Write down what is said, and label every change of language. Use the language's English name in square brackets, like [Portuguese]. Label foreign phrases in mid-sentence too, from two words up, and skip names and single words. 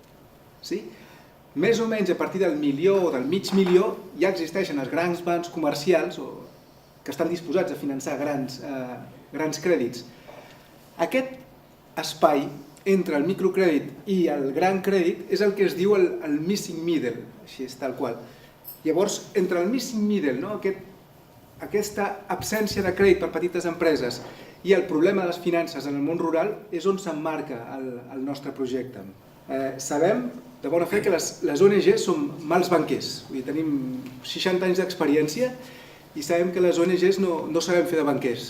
[Catalan] Més o menys a partir del milió o del mig milió ja existeixen els grans bancs comercials que estan disposats a finançar grans crèdits. Aquest espai entre el microcrèdit i el gran crèdit és el que es diu el [English] missing middle, [Catalan] així és tal qual. Llavors, entre el [English] missing middle, [Catalan] aquesta absència de crèdit per petites empreses i el problema de les finances en el món rural és on s'emmarca el nostre projecte. Sabem de bona fe que les ONG són mals banquers. Tenim 60 anys d'experiència i sabem que les ONGs no sabem fer de banquers.